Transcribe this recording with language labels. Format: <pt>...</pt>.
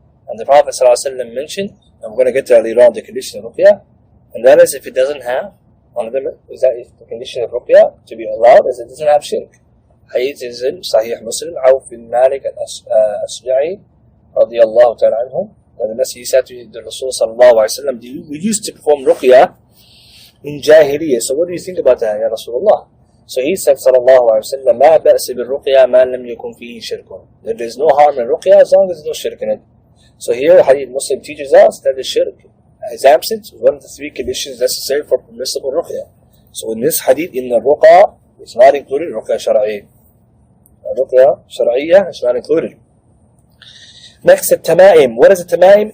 <en>And the Prophet ﷺ mentioned, and we're going to get to later on the condition of ruqya, and that is if it doesn't have, one of them is that if the condition of ruqya to be allowed is it doesn't have shirk. Hadith is in Sahih Muslim, Auf bin Malik al-Asja'i radiyallahu ta'ala anhum. And the Messenger said to the Rasul sallallahu alayhi wa sallam, we used to perform ruqya in Jahiliyyah. So what do you think about that, Ya Rasulullah? So he said</en> <ar>sallallahu alayhi wa sallam, مَا بَأْسِ بِالرُّقْيَا مَا لَمْ يَكُنْ فِيهِ شِرْكٌ.</ar> <en>There is no harm in ruqya as long as there's no shirk in it. So here Hadith Muslim teaches us that the shirk is absent, one of the three conditions necessary for permissible ruqya. So in this hadith, in the ruqa, it's not included ruqya shar'i. Ruqya shar'iyya is not included. Next, the tama'im. What is a tama'im?</en>